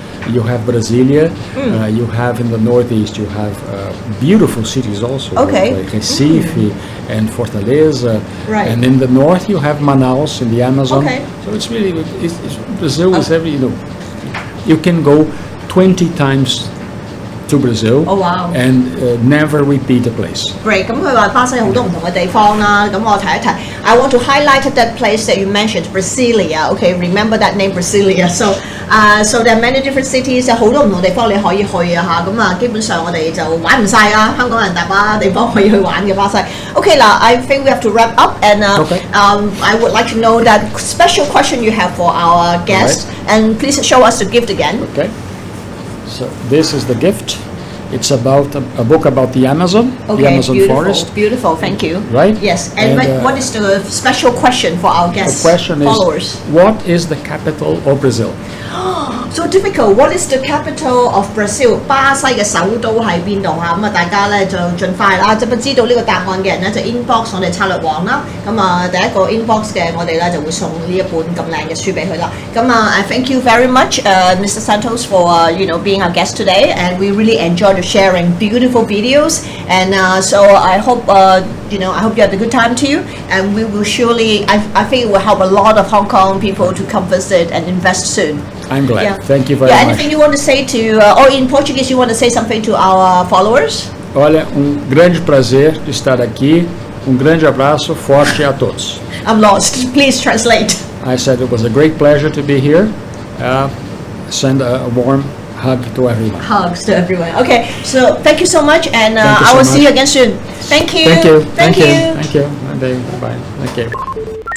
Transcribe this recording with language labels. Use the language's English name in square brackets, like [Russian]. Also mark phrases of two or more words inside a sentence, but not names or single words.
[English] you have Brasilia, you have in the northeast, you have beautiful cities also, like Recife and Fortaleza, and in the north you have Manaus in the Amazon. So it's really, Brazil is every, you can go 20 times to Brazil and never repeat a place. Great. [Cantonese] 咁佢話巴西有好多唔同嘅地方啦，咁我提一提。 [English] I want to highlight that place that you mentioned, Brasilia. Okay, remember that name, Brasilia. So there are many different cities. [Cantonese] 有好多唔同地方你可以去啊嚇。咁啊，基本上我哋就玩唔晒啊，香港人大把地方可以去玩嘅巴西。 [English] Okay, now I think we have to wrap up, and I would like to know that special question you have for our guest, and please show us the gift again. Okay. So this is the gift. It's about a book about the Amazon, the Amazon forest. Beautiful, thank you. Right? Yes. And what is the special question for our guests? The question is, what is the capital of Brazil? So difficult. What is the capital of Brazil? [Cantonese] 巴西嘅首都喺邊度嚇？咁啊，大家咧就盡快啦。咁知道呢個答案嘅人咧就 inbox 我哋策略王啦。咁啊，第一個 inbox 嘅我哋咧就會送呢一本咁靚嘅書俾佢啦。 [English] 咁啊 ，I thank you very much, Mr. Santos, for being our guest today, and we really enjoyed sharing beautiful videos. And so I hope I hope you had a good time too. And we will surely, I think it will help a lot of Hong Kong people to come visit and invest soon. I'm glad. Thank you very much. Anything you want to say to, or in Portuguese, you want to say something to our followers? [Portuguese] Olha, grande prazer de estar aqui. Grande abraço forte a todos. [English] I'm lost. Please translate. I said it was a great pleasure to be here. Send a warm hug to everyone. Hugs to everyone. Okay, so thank you so much, and I will see you again soon. Thank you. Thank you. Thank you. Thank you. Bye. Thank you.